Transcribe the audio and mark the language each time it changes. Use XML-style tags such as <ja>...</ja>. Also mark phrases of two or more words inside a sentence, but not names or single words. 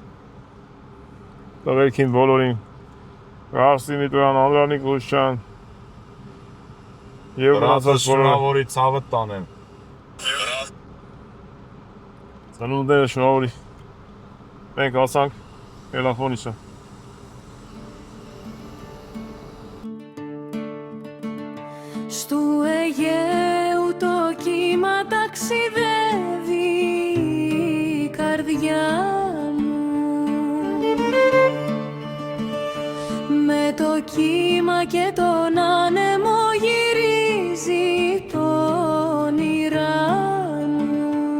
<hy>Տղերքին բոլորին։ Գարսի Միտոյան, Անդրանիկ Լուշյան։ Եվ մնացած բոլորը։ Շնորհավորի ցավը տանեմ։ Ծնունդները շնորհավորի։ Մենք հասանք Էլաֆոնիսը։</hy> <el>Στου Αιγαίου το κύμα ταξιδεύει η καρδιά μου. Με το κύμα και τον άνεμο γυρίζει το όνειρά μου.</el>